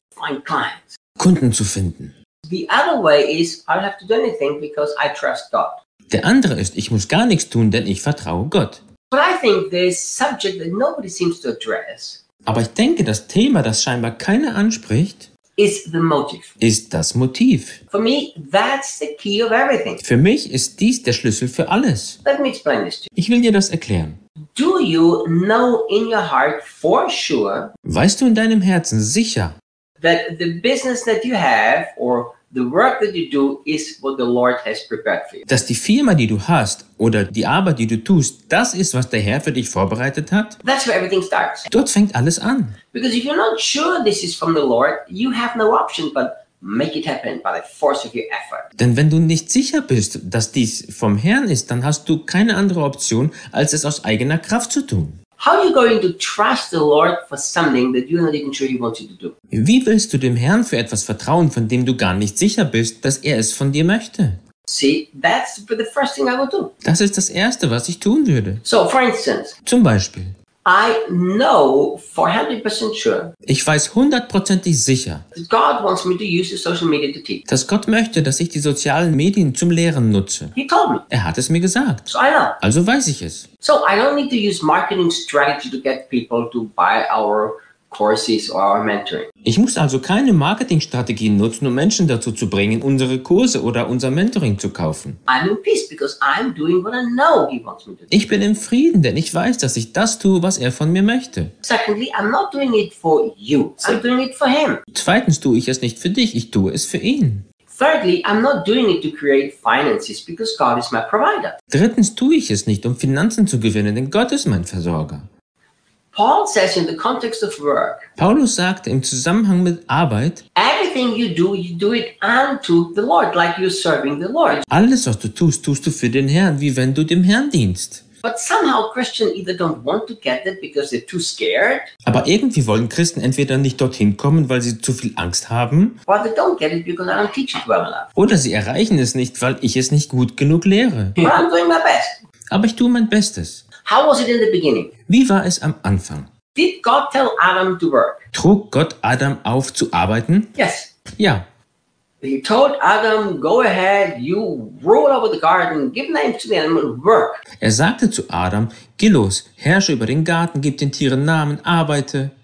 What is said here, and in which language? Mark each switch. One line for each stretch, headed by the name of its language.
English: Find clients.
German: Kunden zu finden.
English: The other way is I don't have to do anything because I trust God.
German: Der andere ist, ich muss gar nichts tun, denn ich vertraue Gott.
English: But I think this subject that nobody seems to address,
German: aber ich denke, das Thema, das scheinbar keiner anspricht,
English: is the motive.
German: Ist das Motiv.
English: For me, that's the key of everything.
German: Für mich ist dies der Schlüssel für alles.
English: Let me explain this to you.
German: Ich will dir das erklären.
English: Do you know in your heart for sure,
German: weißt du in deinem Herzen sicher,
English: that the business that you have or the work that you do is what the Lord has prepared for you.
German: Dass die Firma, die du hast, oder die Arbeit, die du tust, das ist, was der Herr für dich vorbereitet hat.
English: That's where everything starts.
German: Dort fängt alles an.
English: Because if you're not sure this is from the Lord, you have no option but make it happen by the force of your effort.
German: Denn wenn du nicht sicher bist, dass dies vom Herrn ist, dann hast du keine andere Option, als es aus eigener Kraft zu tun.
English: How are you going to trust the Lord for something that you're not even sure he wants you to do?
German: Wie willst du dem Herrn für etwas vertrauen, von dem du gar nicht sicher bist, dass er es von dir möchte?
English: See, that's the first thing I would do.
German: Das ist das Erste, was ich tun würde.
English: So, for instance.
German: Zum Beispiel.
English: I know 100% sure.
German: Ich weiß hundertprozentig sicher.
English: God wants me to use the social media to teach.
German: Dass Gott möchte, dass ich die sozialen Medien zum Lehren nutze.
English: He told me.
German: Er hat es mir gesagt.
English: So I know.
German: Also weiß ich es.
English: So I don't need to use marketing strategy to get people to buy our courses or our mentoring.
German: Ich muss also keine Marketingstrategien nutzen, um Menschen dazu zu bringen, unsere Kurse oder unser Mentoring zu kaufen.
English: I'm in peace because I'm doing what I know he wants me to do.
German: Ich bin im Frieden, denn ich weiß, dass ich das tue, was er von mir möchte.
English: Secondly, I'm not doing it for you. I'm doing it for him.
German: Zweitens tue ich es nicht für dich, ich tue es für ihn.
English: Thirdly, I'm not doing it to create finances because God is my provider.
German: Drittens tue ich es nicht, um Finanzen zu gewinnen, denn Gott ist mein Versorger.
English: Paul says in the context of work.
German: Paulus sagt im Zusammenhang mit Arbeit.
English: Everything you do it unto the Lord, like you're serving the Lord.
German: Alles, was du tust, tust du für den Herrn, wie wenn du dem Herrn dienst.
English: But somehow Christians either don't want to get it because they're too scared.
German: Aber irgendwie wollen Christen entweder nicht dorthin kommen, weil sie zu viel Angst haben.
English: Or they don't get it because I don't teach it well enough.
German: Oder sie erreichen es nicht, weil ich es nicht gut genug lehre.
English: But I'm doing my best.
German: Aber ich tue mein Bestes.
English: How was it in the beginning?
German: Wie war es am Anfang?
English: Did God tell Adam to work?
German: Trug Gott Adam auf zu arbeiten?
English: Yes.
German: Ja.
English: He told Adam, go ahead, you rule over the garden, give names to the animals, work.
German: Er sagte zu Adam, geh los, herrsche über den Garten, gib den Tieren Namen, arbeite.